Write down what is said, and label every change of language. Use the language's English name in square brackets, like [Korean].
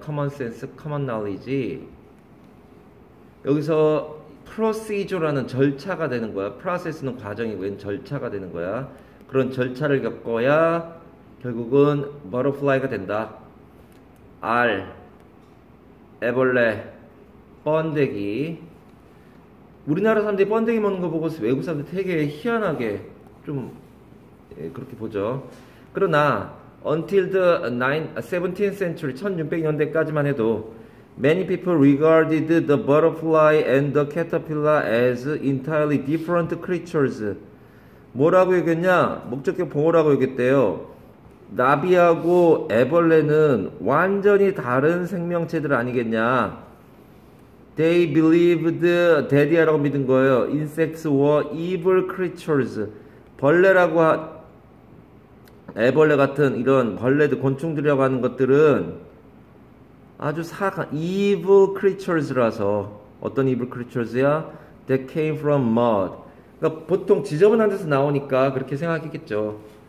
[English] common sense, common knowledge. [Korean] 여기서 procedure라는 절차가 되는 거야. process는 과정이고 얘는 절차가 되는 거야. 그런 절차를 겪어야 결국은 butterfly가 된다. 알, 애벌레, 번데기. 우리나라 사람들이 번데기 먹는 거 보고 외국 사람들 되게 희한하게 좀 그렇게 보죠. [English] 그러나 until the 17th century [Korean] 1600년대까지만 해도 [English] many people regarded the butterfly and the caterpillar as entirely different creatures. [Korean] 뭐라고 얘기했냐? 목적격 보호라고 얘기했대요. 나비하고 애벌레는 완전히 다른 생명체들 아니겠냐? [English] They believed daddy [Korean] 라고 믿은 거예요. [English] Insects were evil creatures. [Korean] 벌레라고 애벌레 같은 이런 벌레들, 곤충들이라고 하는 것들은 아주 사악한 evil creatures라서. 어떤 evil creatures야? [English] That came from mud. [Korean] 그러니까 보통 지저분한 데서 나오니까 그렇게 생각했겠죠.